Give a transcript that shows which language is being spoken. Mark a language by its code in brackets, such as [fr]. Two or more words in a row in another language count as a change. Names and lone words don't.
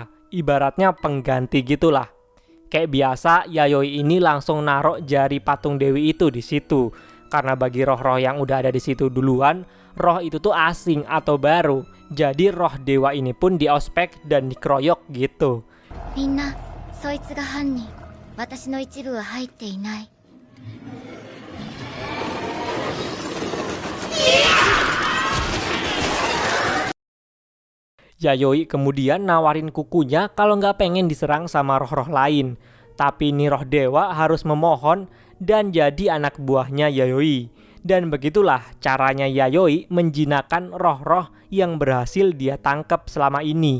[id] Ibaratnya pengganti gitulah. Kayak biasa Yayoi ini langsung narok jari patung Dewi itu di situ. Karena bagi roh-roh yang udah ada di situ duluan, roh itu tuh asing atau baru. Jadi roh dewa ini pun diospek dan dikeroyok gitu. [ja] Minna, そいつが犯人。私の一部は入っていない。 [id] Yayoi kemudian nawarin kukunya kalau nggak pengen diserang sama roh-roh lain. Tapi ini roh dewa harus memohon dan jadi anak buahnya Yayoi. Dan begitulah caranya Yayoi menjinakkan roh-roh yang berhasil dia tangkap selama ini.